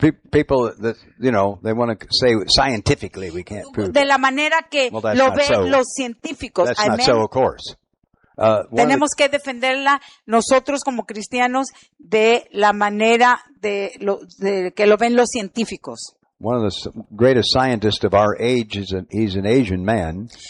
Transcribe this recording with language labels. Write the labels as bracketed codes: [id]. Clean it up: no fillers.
[en] people that, you know, they want to say scientifically we can't prove [es] de la manera que lo ven los científicos. [en] That's not so, of course. [es] Tenemos que defenderla nosotros como cristianos de la manera de que lo ven los científicos. [en] One of the greatest scientists of our age is he's an Asian man.